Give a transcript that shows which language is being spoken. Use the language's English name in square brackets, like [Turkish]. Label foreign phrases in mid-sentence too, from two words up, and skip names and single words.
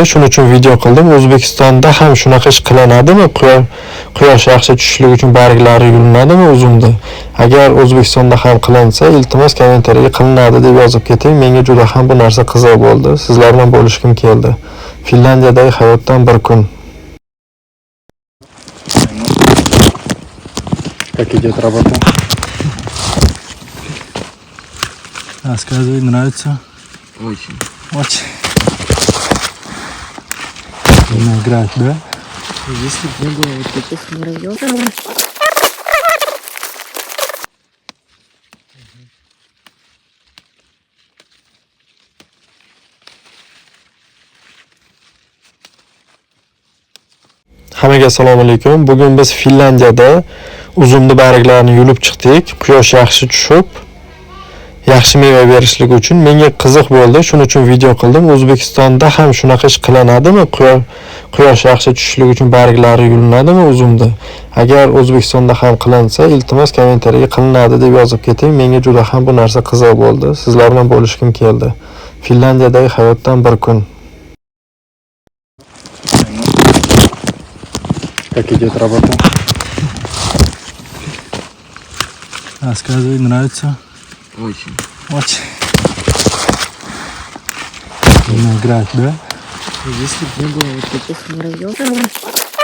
[Uzbek] Shuning uchun video qildim. O'zbekistonda ham shunaqa ish qilinadimi? Quyosh yaxshi tushishligi uchun barglari yulinadimi uzumni? Agar O'zbekistonda ham qilinsa, iltimos kommentariyaga qilinadi deb yozib keting. Menga juda ham bu narsa qiziq bo'ldi. Sizlar bilan bo'lishkim keldi. Finlandiyadagi hayotdan bir kun. [Russian] Как идет работа? Рассказывай, нравится? Очень. Очень. Именно играть, да? Если бы не было вот таких муравьев. [Uzbek] Hammaga [Arabic] السلام عليكم. [Uzbek] Bugun biz Finlandiyada uzumli barglarni yulib chiqdik. Quyosh yaxshi tushib, yaxshi meva berishligi uchun menga qiziq bo'ldi. Shuning uchun video qildim. O'zbekistonda ham shunaqa ish qilinadimi? Quyosh yaxshi tushishligi uchun barglari yulinadimi uzumni? Agar O'zbekistonda ham qilinsa, iltimos kommentariyaga qilinadi deb yozib keting. Menga juda ham bu narsa qiziq bo'ldi. Sizlar bilan bo'lishkim keldi. Finlandiyadagi hayotdan bir kun. [Russian] Как идет работа? Рассказывай, нравится? Очень. Очень. Именно играть, да? Если бы не было вот таких муравьев.